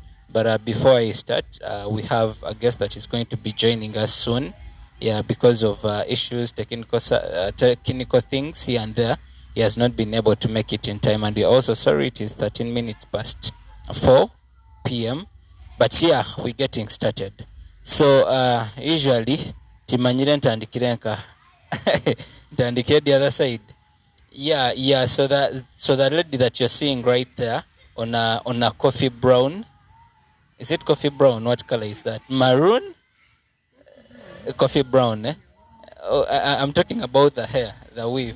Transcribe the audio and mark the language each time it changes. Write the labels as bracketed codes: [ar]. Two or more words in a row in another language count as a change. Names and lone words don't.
[en] But before I start, we have a guest that is going to be joining us soon. Yeah, because of issues, technical things here and there, he has not been able to make it in time. And we're also sorry it is 13 minutes past 4 p.m. But yeah, we're getting started. So usually, [nyo] timanyire ntandikirenka ntandikire [en] the other side. Yeah. So the lady that you're seeing right there on a coffee brown. Is it coffee brown? What color is that? Maroon? Coffee brown, eh? Oh, I'm talking about the hair, the weave.